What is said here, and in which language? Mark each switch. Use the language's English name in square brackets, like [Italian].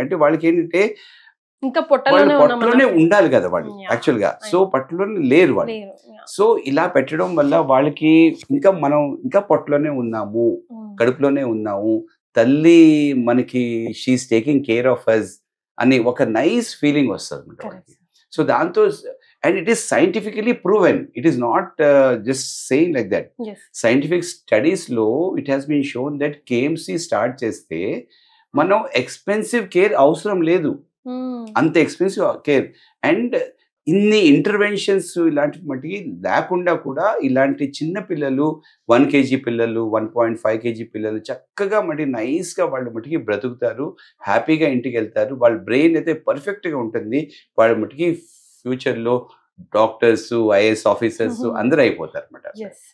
[Telugu] అంటే వాళ్ళకి ఏంటంటే పొట్టలోనే ఉండాలి కదా వాళ్ళు యాక్చువల్ గా. సో పొట్టలోనే లేరు వాళ్ళు. సో ఇలా పెట్టడం వల్ల వాళ్ళకి మనం ఇంకా పొట్టలోనే ఉన్నాము, కడుపులోనే ఉన్నాము, తల్లి మనకి [English] she is taking care of us [Telugu] అని ఒక నైస్ ఫీలింగ్ వస్తుంది అన్నమాట వాళ్ళకి. సో దాంతో [English] and it is scientifically proven, it is not just saying like that. Scientific studies lo it has been shown that KMC start cheste [Telugu] మనం expensive care అవసరం లేదు, అంత ఎక్స్పెన్సివ్ కేర్. అండ్ ఇన్ని interventions ఇలాంటి మట్టికి లేకుండా కూడా ఇలాంటి చిన్న పిల్లలు 1 kg పిల్లలు 1.5 kg పిల్లలు చక్కగా మట్టి నైస్గా వాళ్ళు మట్టికి బ్రతుకుతారు, హ్యాపీగా ఇంటికి వెళ్తారు. వాళ్ళ బ్రెయిన్ అయితే పర్ఫెక్ట్గా ఉంటుంది. వాళ్ళ మట్టికి ఫ్యూచర్లో డాక్టర్స్, IAS ఆఫీసర్స్ అందరూ అయిపోతారు అన్నమాట.